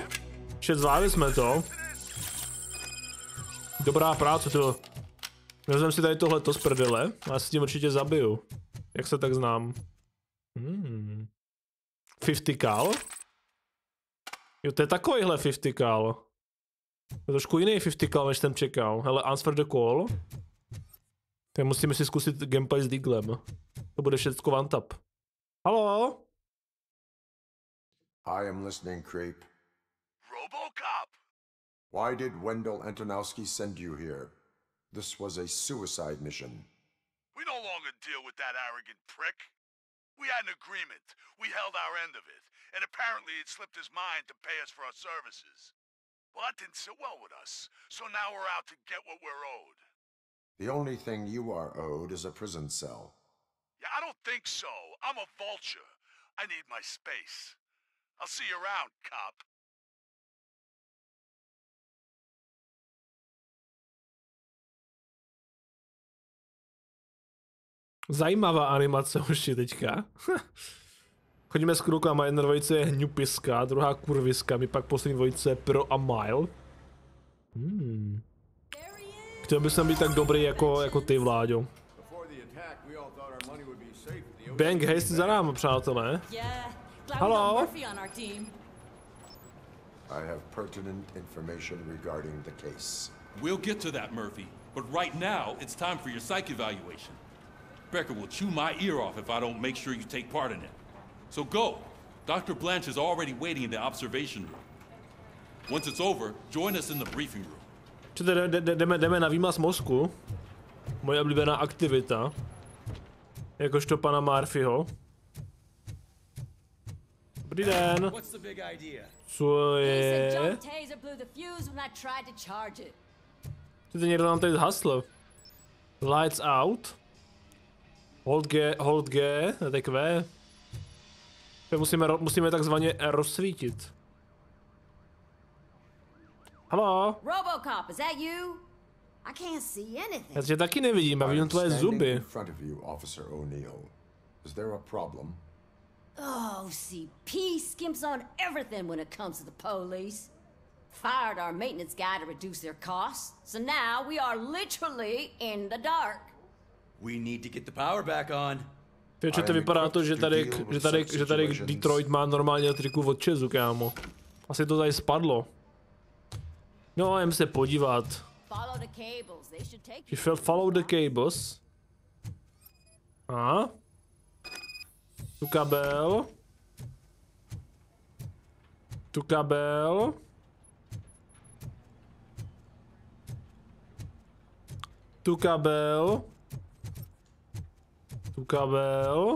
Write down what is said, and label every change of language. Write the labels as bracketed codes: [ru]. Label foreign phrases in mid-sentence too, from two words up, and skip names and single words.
[cs] Zvládli jsme to. Dobrá práce, to. Vezmem si tady tohleto z prdele a já si tím určitě zabiju. Jak se tak znám. 50 cal? Jo, to je takovýhle 50 cal. To je trošku jiný 50 cal, než jsem čekal. Hele, [en] answer the call. [cs] Tak musíme si zkusit gameplay s Deaglem. To bude všecko [en] one tap. [cs] Halo? [en] I am listening, creep. RoboCop! Why did Wendell Antonowski send you here? This was a suicide mission. We no longer deal with that arrogant prick. We had an agreement. We held our end of it. And apparently it slipped his mind to pay us for our services. Well, that didn't sit well with us. So now we're out to get what we're owed. The only thing you are owed is a prison cell. Yeah, I don't think so. I'm a vulture. I need my space. I'll see you around, cop. [cs] Zajímavá animace už je teďka. Chodíme s klukama, jedna dvojice je hňupiska, druhá kurviska, my pak poslední dvojice Pro a Mile. Chtěl bych být tak dobrý jako ty, Vláďo. Bang, hej, jsi za námi, přátelé. Halo? [en] I have pertinent information regarding the case. We'll get to that, Murphy. But right now, it's time for your psych evaluation. Becker will chew my ear off if I don't make sure you take part in it. So go. Dr. Blanche is already waiting in the observation room. Once it's over, join us in the briefing room. [cs] Jdeme na výmaz mozku. Moje oblíbená aktivita. Jakožto pana Murphyho. Dobrý den. Co je? Ty někdo nám tady zhasl. [en] Lights out. Hold G, tak V. [cs] Musíme takzvaně rozsvítit. Halo? [en] RoboCop, is that you? I can't see anything. [cs] Já tě taky nevidím, já vidím tvoje zuby. [en] In front of you, Officer O'Neill. Is there a problem? OCP skimps on everything when it comes to the police. Fired our maintenance guy to reduce their costs, so now we are literally in the dark. We need to get the power back on. [cs] Většinou to vypadá to, že tady Detroit má normálně triku od Česu, kámo. Asi to tady spadlo. No, jdem se podívat. [en] Follow the cables. [cs] A? Tu kabel. Tu kabel. Tu kabel. Tu kabel.